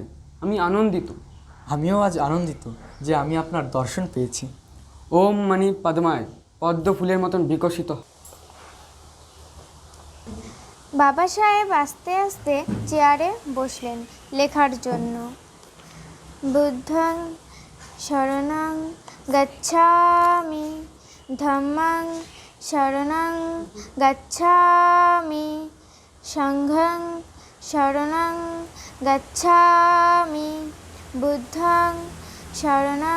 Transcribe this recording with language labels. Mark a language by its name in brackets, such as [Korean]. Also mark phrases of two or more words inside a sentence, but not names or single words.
[Bangla] আমি আনন্দিত। আমিও আজ আনন্দিত যে আমি আপনার দর্শন পেয়েছি। [Sanskrit] ओम मणि पद्माय, [Bangla] পদ্ম ফুলের মতন বিকশিত। বাবা সাহেব আস্তে আস্তে চেয়ারে বসলেন লেখার জন্য। [Pali] বুদ্ধং শরণং গচ্ছামি, ধম্মং শরণং গচ্ছামি, সংঘং শরণং গচ্ছামি, বুদ্ধং শরণং